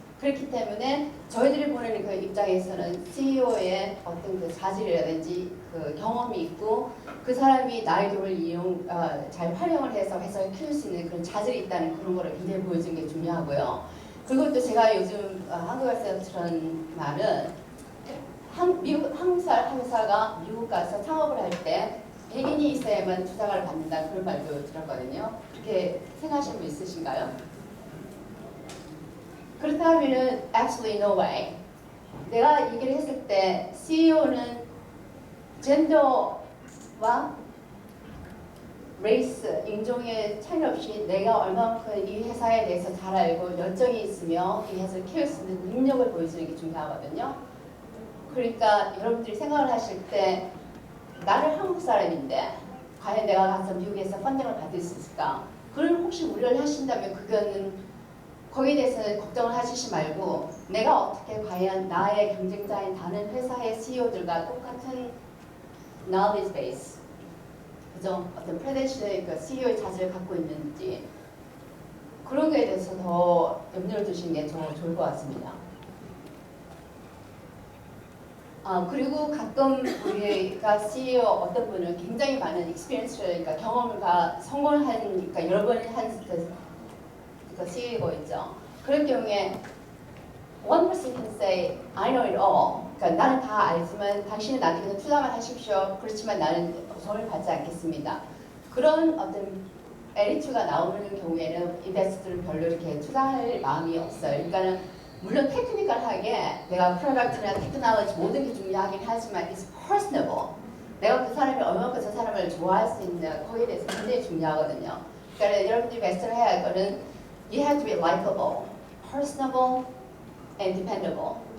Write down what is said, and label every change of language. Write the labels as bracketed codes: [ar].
[ko] 그렇기 때문에 저희들이 보는 그 입장에서는 CEO의 어떤 그 자질이라든지 그 경험이 있고 그 사람이 나의 돈을 잘 활용을 해서 회사를 키울 수 있는 그런 자질이 있다는 그런 거를 굉장히 보여주는 게 중요하고요. 그리고 또 제가 요즘 한국 가서 들은 말은 한국 회사가 미국 가서 창업을 할 때 백인이 있어야만 투자를 받는다 그런 말도 들었거든요. 그렇게 생각하시는 분 있으신가요? 그렇다면은 [en] actually no way. [ko] 내가 얘기를 했을 때 CEO는 젠더와 레이스, 인종의 차이 없이 내가 얼마만큼 이 회사에 대해서 잘 알고 열정이 있으며 이 회사를 키울 수 있는 능력을 보여주는 게 중요하거든요. 그러니까 여러분들이 생각을 하실 때 나는 한국 사람인데 과연 내가 가서 미국에서 펀딩을 받을 수 있을까? 그걸 혹시 우려를 하신다면 그거는 거기에 대해서는 걱정을 하시지 말고 내가 어떻게 과연 나의 경쟁자인 다른 회사의 CEO들과 똑같은 knowledge base, 그죠? 어떤 프레덴셜의 그 CEO의 자질을 갖고 있는지 그런 거에 대해서 더 염려를 두시는 게 더 좋을 것 같습니다. 그리고 가끔 우리가 CEO 어떤 분은 굉장히 많은 experience를, 그러니까 경험과 성공을 한, 그러니까 여러 번 한 그 CEO가 있죠. 그럴 경우에 [en] one person can say, I know it all. [ko] 그러니까 나는 다 알지만 당신은 나한테 그냥 투자만 하십시오. 그렇지만 나는 돈을 받지 않겠습니다. 그런 어떤 에리투가 나오는 경우에는 인베스터들은 별로 이렇게 투자할 마음이 없어요. 그러니까는 물론 테크니컬하게 내가 프로덕트나 테크놀로지 모든 게 중요하긴 하지만 [en] it's personable. [ko] 내가 그 사람이 얼마큼 저 사람을 좋아할 수 있냐 거기에 대해서 굉장히 중요하거든요. 그러니까 여러분들이 베스트를 해야 할 거는 [en] you have to be likable, personable, and dependable.